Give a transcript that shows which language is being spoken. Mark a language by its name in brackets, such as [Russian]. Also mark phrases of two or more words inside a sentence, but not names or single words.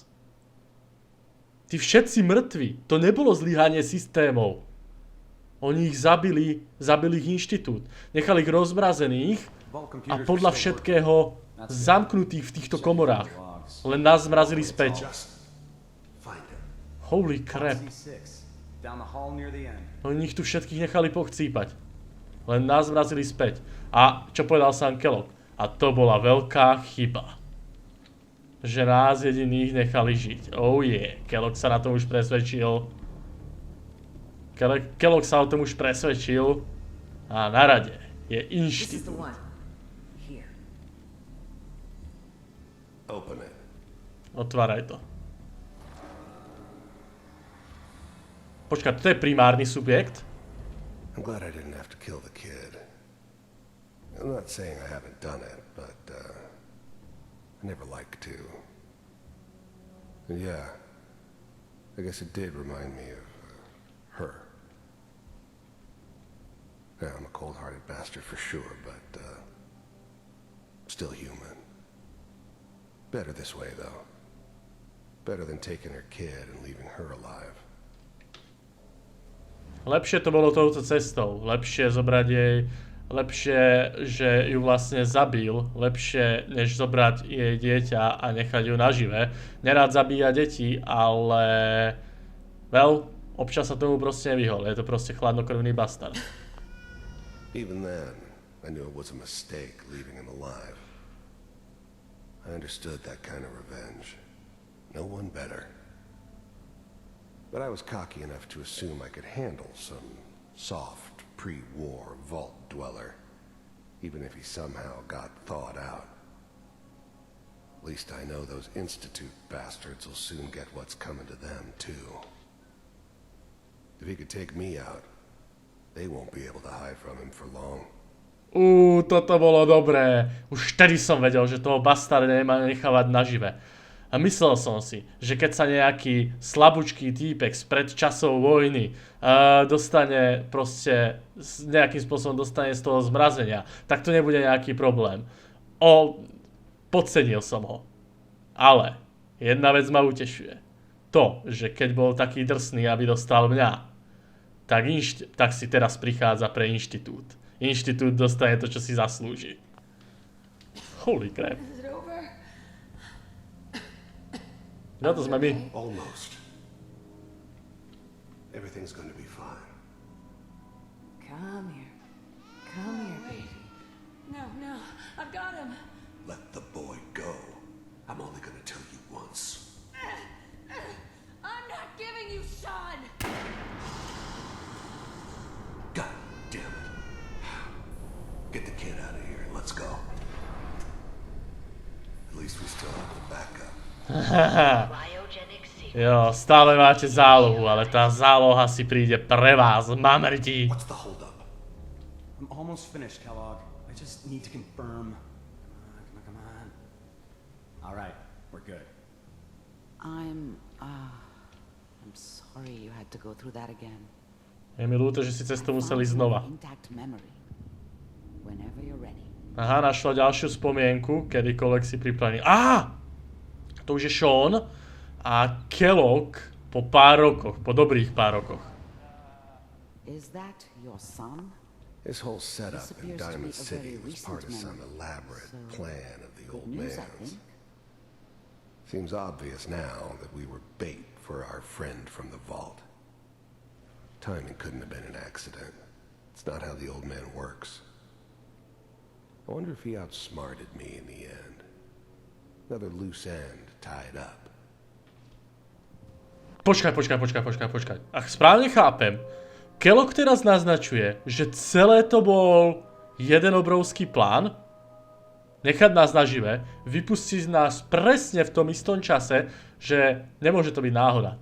[Slovak] Tí všetci mŕtvi. To nebolo zlyhanie systémov. Oni ich zabili ich inštitút. Nechali ich rozmrazených a podľa všetkého zamknutých v týchto komorách. Len nás zmrazili späť. [English] Holy crap. [Slovak] Oni ich tu všetkých nechali pochcípať. Len nás zmrazili späť. A čo povedal sám Kellogg? A to bola veľká chyba. Že nás jediných nechali žiť. [English] Oh yeah. [Slovak] Kellogg sa na tom už presvedčil. Kellogg sa o tom už presvedčil. A na rade je inštitút. Otváraj to. Počkaj, to je primárny subjekt? [English] I'm glad I didn't have to kill the kid. I'm not saying I haven't done it, but I never liked to. And yeah, I guess it did remind me of her. Yeah, I'm a cold-hearted bastard for sure, but still human. Better this way, though. Better than taking her kid and leaving her alive. [Slovak] Lepšie to bolo touto cestou. Lepšie zobrať jej... Lepšie, že ju vlastne zabil. Lepšie, než zobrať jej dieťa a nechať ju nažive. Nerád zabíja deti, ale... občas sa tomu proste nevyhol. Je to proste chladnokrvný bastard. [English] Even then, I knew it was a mistake leaving him alive. I understood that kind of revenge. No one better. But I was cocky enough to assume I could handle some soft, pre-war vault dweller, even if he somehow got thawed out. At least I know those Institute bastards will soon get what's coming to them, too. If he could take me out, they won't be able to hide from him for long. [Slovak] Toto bolo dobré. Už vtedy som vedel, že toho bastarda nemá nechávať nažive. A myslel som si, že keď sa nejaký slabúčký týpek spred časov vojny dostane proste, nejakým spôsobom dostane z toho zmrazenia, tak to nebude nejaký problém. Podcenil som ho. Ale jedna vec ma utešuje. To, že keď bol taký drsný, aby dostal mňa, tak si teraz prichádza pre inštitút. Inštitút dostane to, čo si zaslúži. [English] Holy crap. [Slovak] No to sme my. [English] Almost. Everything's going to be fine. Come here, baby. No, I've got him. Let the boy go. I'm only going to tell you once. I'm not giving you Sean. God damn it. Get the kid out of here and let's go. At least we still have the backup. [Slovak] Jo, stále máte zálohu, ale tá záloha si príde pre vás, mamrti. [English] What's the holdup? I'm almost finished, Kellogg. I just need to confirm. Come on. All right, we're good. I'm sorry you had to go through that again. [Slovak] Je mi ľúto, že si cez to museli znova. [English] Intact memory. Whenever you're ready. [Slovak] Aha, našla ďalšiu spomienku, kedykoľvek si pripravený. To už je Sean a Kellogg po pár rokoch, po dobrých pár rokoch. [English] Is that your son? His whole setup in Diamond City was part of some elaborate plan of the old man's. Seems obvious now that we were bait for our friend from the vault. Timing couldn't have been an accident. It's not how the old man works. I wonder if he outsmarted me in the end. Another loose end tied up. [Slovak] Počkaj. Ak správne chápem, Kellogg teraz naznačuje, že celé to bol jeden obrovský plán, nechať nás nažive, vypustiť nás presne v tom istom čase, že nemôže to byť náhoda.